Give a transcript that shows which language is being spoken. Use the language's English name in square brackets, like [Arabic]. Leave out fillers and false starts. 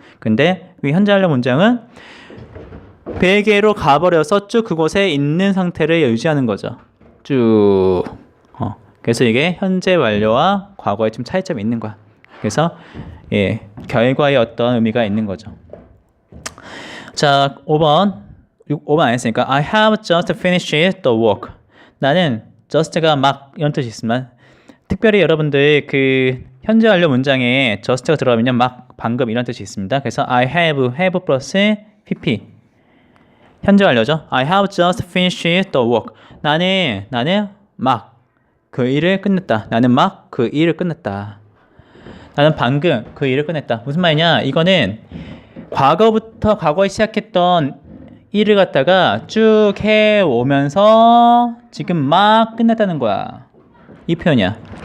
[Korean] 근데 위 현재 완료 문장은 벨기에로 가버려서 쭉 그곳에 있는 상태를 유지하는 거죠. 쭉. 그래서 이게 현재 완료와 과거에 좀 차이점이 있는 거야. 그래서 결과에 어떤 의미가 있는 거죠. 자, 5번 안 했으니까 [English] I have just finished the work. [Korean] 나는 just가 막 이런 뜻이 있지만 특별히 여러분들 그 현재 완료 문장에 just가 들어가면 막 방금 이런 뜻이 있습니다. [English] 그래서 I have 플러스 pp [Korean] 현재 완료죠. [English] I have just finished the work. [Korean] 나는 막 그 일을 끝냈다. 나는 막 그 일을 끝냈다. 나는 방금 그 일을 끝냈다. 무슨 말이냐? 이거는 과거부터 과거에 시작했던 일을 갖다가 쭉 해오면서 지금 막 끝냈다는 거야. 이 표현이야.